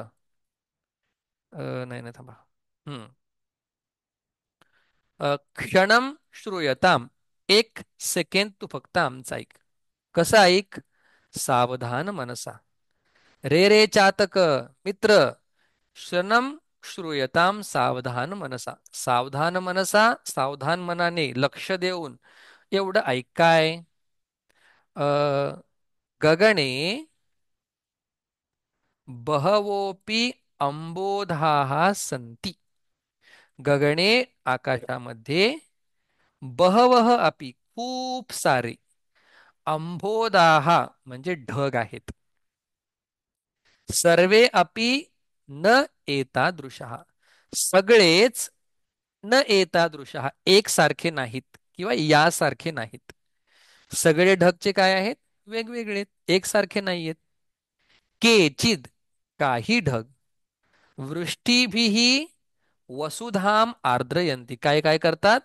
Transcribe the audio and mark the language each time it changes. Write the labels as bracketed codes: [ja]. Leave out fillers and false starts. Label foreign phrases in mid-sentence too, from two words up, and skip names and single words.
[mr] नाही नाही, थांबा. हम्म. [sa] क्षणम श्रूयताम. [mr] एक सेकंद तू फक्त आमचं ऐक. कसं ऐक? [sa] सावधान मनसा. रे रे चातक, मित्र, क्षणम श्रूयताम सावधान मनसा. सावधान मनसा, [mr] सावधान मनाने, लक्ष देऊन एवढं ऐक. काय? [sa] गगणे बहवोपि अंबोधाः संती. [mr] गगणे आकाशामध्ये, [sa] बहवह अपि [mr] खूप सारे, अंबोदाहा म्हणजे ढग आहेत, [sa] सर्वे अपि न एतादृशः [mr] सगळेच, [sa] न एतादृशः [mr] एकसारखे नाहीत किंवा यासारखे नाहीत. सगळे ढगचे काय आहेत? वेगवेगळे, एकसारखे नाहीयेत. केचिद काही ढग, [sa] वृष्टीभिही वसुधाम आर्द्रयंती. [mr] काय काय करतात?